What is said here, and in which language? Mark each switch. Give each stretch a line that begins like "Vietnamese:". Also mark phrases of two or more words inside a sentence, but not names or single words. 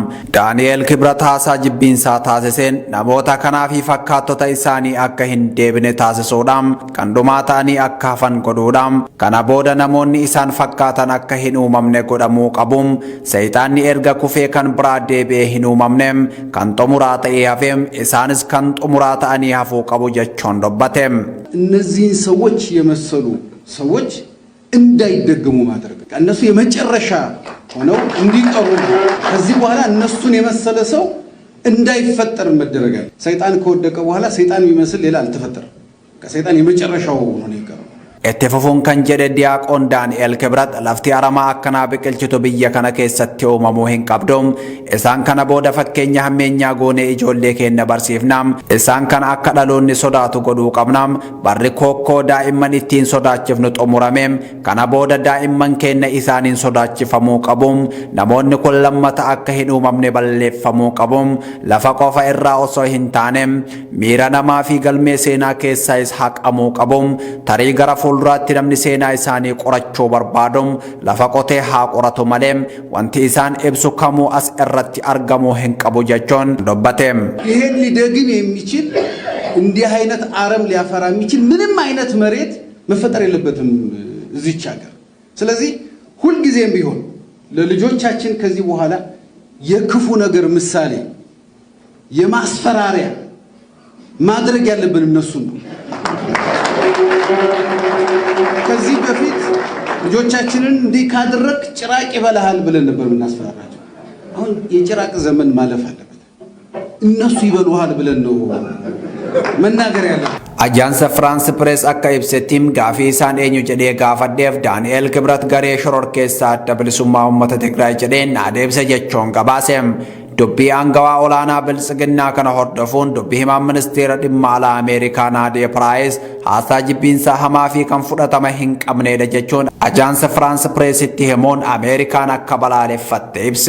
Oromo: Daani'el Kibrat haasaa jibbinsaa taasiseen namoota kanaa fi fakkaattota isaanii akka hin deebine taasisuudhaan kan dhumaa ta'anii akka hafan godhuudhaan kana booda namoonni isaan fakkaatan akka hin uumamne godhamuu qabuun seexaanni erga kufee kan biraa deebi'ee hin uumamne kan xumuraa ta'ee hafeem isaanis kan xumuraa ta'anii hafuu qabu jechuun dubbate.
Amharic: እነዚህን ሰዎች የመሰሉ ሰዎች እንዳይደገሙ ማድረግ እነሱ የመጨረሻ ሆነው እንዲቀሩ ከዚህ በኋላ እነሱን የመሰለ ሰው እንዳይፈጠር መደረጋል። ሰይጣን ከወደቀ በኋላ ሰይጣን የሚመስል ሌላ አልተፈጠረም። ከሰይጣን የመጨረሻው ነው የቀረው።
Oromo: Itti fufuun kan jedhe Diyaaqoon Daani'el Kibrat lafti aramaa akkanaa biqilchitu biyya kana keessatti uumamuu hin qabdu. Isaan kana booda fakkeenya hammeenyaa goonee ijoollee keenya barsiifna. Isaan kana akka dhaloonni sodaatu godhuu qabna. Barri kookkoo daa'imman ittiin sodaachifnu xumurame. Kana booda daa'imman keenya isaaniin sodaachifamuu qabu. Namoonni kun lammata akka hin uumamne balleeffamuu qabu. Lafa qofa irraa osoo hin taane miira namaa fi galmee seenaa keessaas haqamuu qabu. Tarii gara fuulduraatti namni seenaa isaanii qorachuu barbaadu lafa qotee haa qoratu malee wanti isaan ibsu kamuu as irratti argamuu hin qabu jechuun dubbate.
Amharic: ይሄን ሊደግም የሚችል እንዲህ አይነት አረም ሊያፈራ የሚችል ምንም አይነት መሬት መፈጠር የለበትም እዚች ሀገር። ስለዚህ ሁሉ ጊዜም ቢሆን ለልጆቻችን ከዚህ በኋላ የክፉ ነገር ምሳሌ የማስፈራሪያ ማድረግ ያለብን እነሱ ነው። ከዚህ በፊት ልጆቻችንን እንዲህ ካደረክ ጭራቅ ይበላሃል ብለን ነበር የምናስፈራራቸው። አሁን የጭራቅ ዘመን ማለፍ አለበት። እነሱ ይበሉሃል ብለን ነው መናገር ያለብን።
Oromo: Ajaansa France Press akka ibsettiin gaafii isaan eenyu jedhee gaafadheef Daani'el Kibrat garee shororkeessaa adda bilisummaa uummata Tigraay jedheen adeemsa jechuun gabaase. Dubbii aangawaa olaanaa bilisiginnaa kana hordofuun dubbii himaan ministeera dhimma alaa Ameerikaa Naadee Piraayis haasaa jibbinsaa hamaa fi kan fudhatama hin qabneedha jechuun ajaansa France Pressitti himuun Ameerikaan akka balaaleffatte ibse.